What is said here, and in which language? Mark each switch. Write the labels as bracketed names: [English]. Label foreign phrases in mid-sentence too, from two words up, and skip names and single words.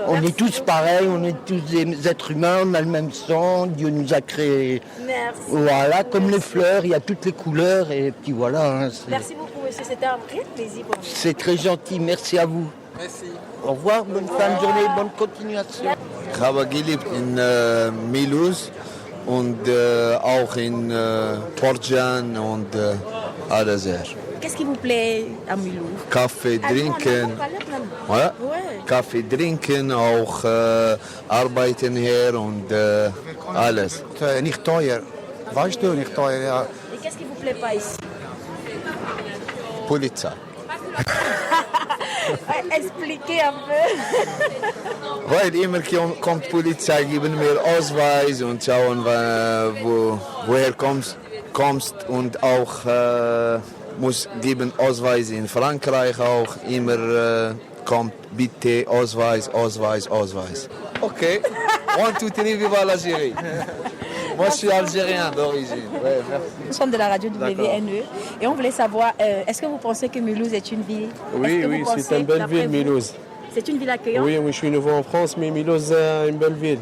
[French] On est tous pareils, on est tous des êtres humains, on a le même sang, Dieu nous a créés. Merci. Voilà, comme les fleurs, il y a toutes les couleurs et puis voilà. Hein, merci beaucoup, monsieur. C'était un vrai plaisir pour nous. C'est très gentil, merci à vous. Merci. Au revoir, bonne fin de journée, bonne continuation. [German] Ich habe gelebt in Mulhouse und auch in Portjan und alles her. [French] Qu'est-ce qui vous plaît à Mulhouse? [German] Kaffee trinken. Ja? Kaffee trinken, auch arbeiten hier und alles. Nicht teuer. Weißt du, nicht teuer, ja. [French] Et qu'est-ce qui vous plaît pas ici? Polizei. Expliquez un peu. [German] Weil immer kommt Polizei, geben mir Ausweis und schauen, woher kommst und auch muss geben Ausweis in Frankreich auch. Immer kommt bitte Ausweis. [French] Ok. 1, 2, 3, viva l'Algérie. Moi, je suis algérien d'origine. Ouais, nous sommes de la radio WNE et on voulait savoir, est-ce que vous pensez que Mulhouse est une ville? Oui, c'est une belle ville, Mulhouse. C'est une ville accueillante? Oui, je suis nouveau en France, mais Mulhouse est une belle ville.